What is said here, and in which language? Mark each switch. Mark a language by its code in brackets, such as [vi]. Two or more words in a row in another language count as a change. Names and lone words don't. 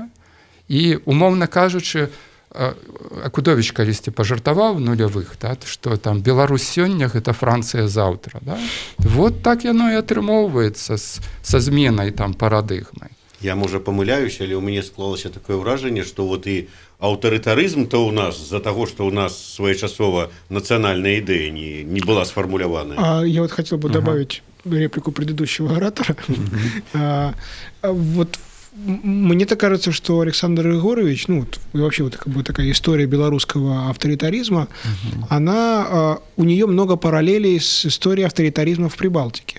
[be] І, умоўна кажучы, Акудовіч калісьці пажартаваў в нулявых, да, што там Беларусь сёння гэта Францыя заўтра. Да? Вот так яно і атрымоўваецца са зменай там парадыгмы. Я, можа, памыляюся, але ў мяне склалася такое ўражанне, што вот і аўтарытарызм-то ў нас з-за таго, што ў нас своечасова нацыянальная ідэя не была сфармуляваная. [ru] Я вот хотел бы добавить реплику предыдущего оратора. Вот мне так кажется, что Александр Егорович, ну, вот, и вообще вот как бы такая история белорусского авторитаризма, она, у нее много параллелей с историей авторитаризма в Прибалтике.